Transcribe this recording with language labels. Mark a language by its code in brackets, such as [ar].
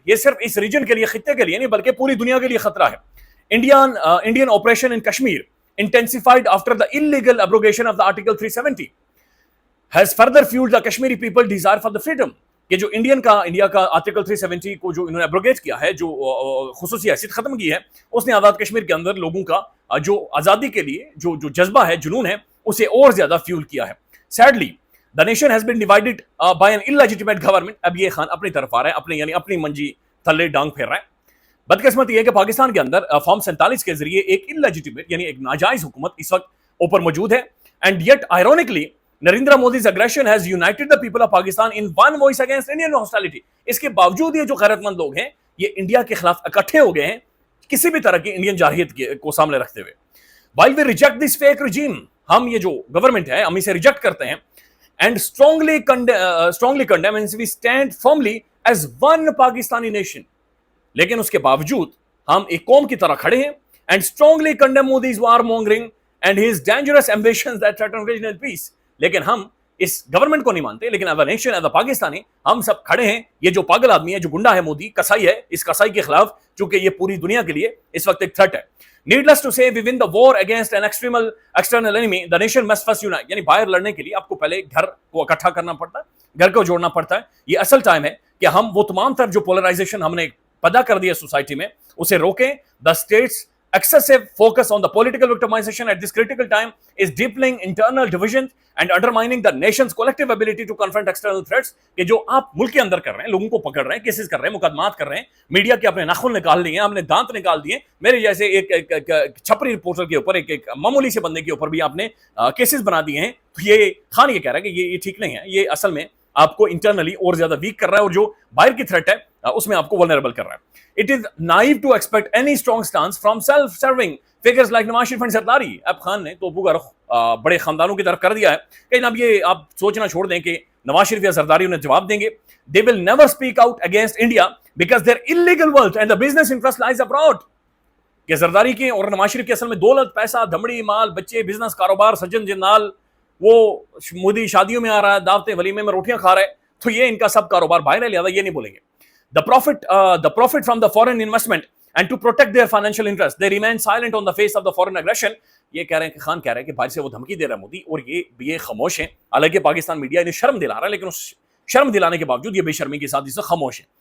[ur] یہ صرف اس ریجن کے لیے, خطے کے لیے نہیں بلکہ پوری دنیا کے لیے خطرہ ہے. [en] Indian operation in Kashmir intensified after the illegal abrogation of the Article 370 has further fueled the Kashmiri people desire for the freedom. [ur] کہ جو انڈیا کا آرٹیکل 370 کو جو انہوں نے ایبروگیٹ کیا ہے, جو خصوصی حیثیت ختم کی ہے, اس نے آزاد کشمیر کے اندر لوگوں کا جو آزادی کے لیے جو جذبہ ہے, جنون ہے, اسے اور زیادہ فیول کیا ہے. [en] Sadly, the nation has been divided by an illegitimate government. [ur] اب یہ خان اپنی طرف آ رہا ہے, اپنی [pa] منجی تھلے ڈانگ پھیر [ur] رہا ہے. بدقسمتی یہ ہے کہ پاکستان کے اندر فارم 47 کے ذریعے ایک illegitimate یعنی ایک ناجائز حکومت اس وقت اوپر موجود ہے. [en] And yet ironically Narendra Modi's aggression has united the people of Pakistan in one voice against Indian hostility. [ur] اس کے باوجود یہ جو غیرت مند لوگ ہیں یہ انڈیا کے خلاف اکٹھے ہو گئے ہیں کسی بھی طرح کی انڈین جارحیت کو سامنے رکھتے ہوئے. [en] While we reject this fake regime, [ur] ہم یہ جو گورنمنٹ ہے ہم اسے ریجیکٹ کرتے ہیں [en] and strongly condemn and we stand firmly as one Pakistani nation. [ur] لیکن اس کے باوجود ہم ایک قوم کی طرح کھڑے ہیں [en] and strongly condemn Modi's warmongering and his dangerous ambitions that threaten regional peace. [ur] لیکن ہم اس گورنمنٹ کو نہیں مانتے, لیکن [en] as a nation, as a Pakistani [ur] ہم سب کھڑے ہیں. یہ جو پاگل آدمی ہے, جو گنڈا ہے مودی, کسائی ہے, اس کسائی کے خلاف, چونکہ یہ پوری دنیا کے لیے اس وقت ایک تھریٹ ہے. [en] Needless to say, we win the war against an external enemy. The nation must first unite. [ur] یعنی باہر لڑنے کے لیے آپ کو پہلے گھر کو اکٹھا کرنا پڑتا ہے, گھر کو جوڑنا پڑتا ہے. یہ اصل ٹائم ہے کہ ہم وہ تمام تر جو پولرائزیشن ہم نے پیدا کر دیا سوسائٹی میں اسے روکیں. [en] The state's excessive focus on the political victimization at this critical time is deepening internal divisions and undermining the nation's collective ability to confront external threats. [ur] کہ جو آپ ملک کے اندر کر رہے ہیں, لوگوں کو پکڑ رہے ہیں, کیسز کر رہے ہیں, مقدمات کر رہے ہیں, میڈیا کے اپنے ناخن نکال لیے ہیں, ہم نے دانت نکال دیے. میرے جیسے ایک چھپری رپورٹر کے اوپر, ایک معمولی سے بندے کے اوپر بھی آپ نے کیسز بنا دیے ہیں. تو یہ خان یہ کہہ رہا ہے کہ یہ ٹھیک نہیں ہے. یہ اصل میں آپ کو انٹرنلی اور زیادہ ویک کر رہا ہے, اور جو باہر کی تھریٹ ہے اس میں آپ کو ولنریبل کر رہا ہے. [en] It is naive to expect any strong stance from self-serving figures like Nawaz Sharif and Zardari. [ur] اب خان نے توپو کا رخ بڑے خاندانوں کی طرف کر دیا ہے کہ جناب یہ آپ سوچنا چھوڑ دیں کہ نواز شریف یا زرداری انہیں جواب دیں گے. [en] They will never speak out against India because their illegal wealth and the business interest lies abroad. [ur] کہ زرداری کے اور نواز شریف کے اصل میں دولت, پیسہ, دھمڑی, مال, بچے, بزنس, کاروبار, سجن جنال, وہ مودی شادیوں میں آ رہا ہے, دعوتیں ولیمے میں روٹیاں کھا رہا ہے, تو یہ ان کا سب کاروبار باہر ہے, لہذا یہ نہیں بولیں گے. [en] The profit from the foreign investment and to protect their financial interests, they remain silent on the face of the foreign aggression. [ur] یہ کہہ رہے ہیں کہ خان کہہ رہے ہیں کہ باہر سے وہ دھمکی دے رہا ہے مودی, اور یہ خاموش ہیں. حالانکہ پاکستان میڈیا انہیں شرم دلا رہا ہے, لیکن اس شرم دلانے کے باوجود یہ بے شرمی کے ساتھ اس سے خاموش ہیں.